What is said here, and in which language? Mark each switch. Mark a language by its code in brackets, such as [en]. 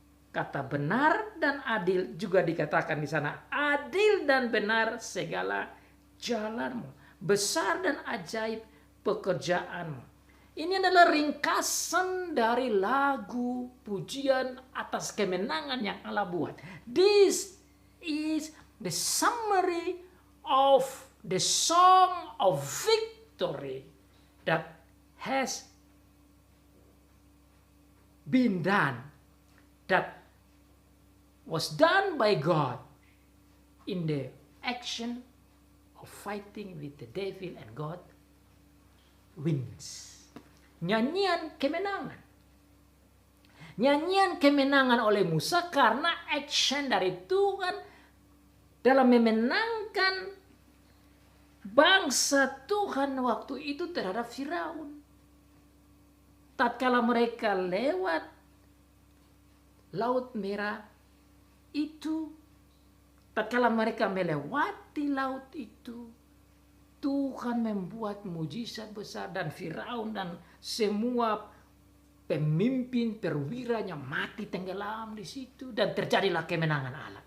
[id] Kata benar dan adil juga dikatakan di sana. Adil dan benar segala jalanmu. Besar dan ajaib pekerjaanmu. Ini adalah ringkasan dari lagu pujian atas kemenangan yang Allah buat. [en] This is the summary of the song of victory that has been done, that was done by God in the action of fighting with the devil, and God wins. [id] Nyanyian kemenangan. Nyanyian kemenangan oleh Musa karena action dari Tuhan dalam memenangkan bangsa Tuhan waktu itu terhadap Firaun. Tatkala mereka lewat Laut Merah itu, tatkala mereka melewati laut itu, Tuhan membuat mujizat besar dan Firaun dan semua pemimpin perwiranya mati tenggelam di situ dan terjadilah kemenangan Allah.